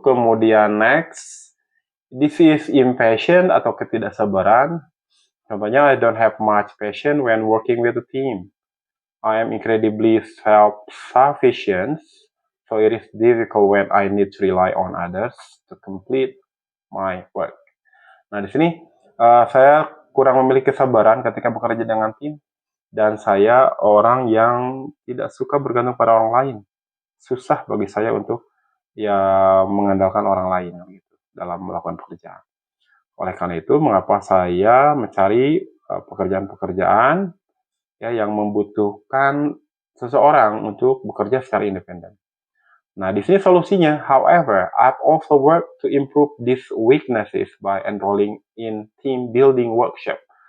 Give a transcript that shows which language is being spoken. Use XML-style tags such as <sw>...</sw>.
<en>Kemudian next, this is impatient</en> <id>atau ketidaksabaran.</id> <en>Contohnya, I don't have much passion when working with a team. I am incredibly self-sufficient, so it is difficult when I need to rely on others to complete my work.</en> <id>Nah, di sini saya kurang memiliki kesabaran ketika bekerja dengan tim, dan saya orang yang tidak suka bergantung pada orang lain. Susah bagi saya untuk mengandalkan orang lain gitu dalam melakukan pekerjaan. Oleh karena itu, mengapa saya mencari pekerjaan-pekerjaan yang membutuhkan seseorang untuk bekerja secara independen. Nah, di sini solusinya.</id> <en>However, I've also worked to improve these weaknesses by enrolling in team building workshop.</en>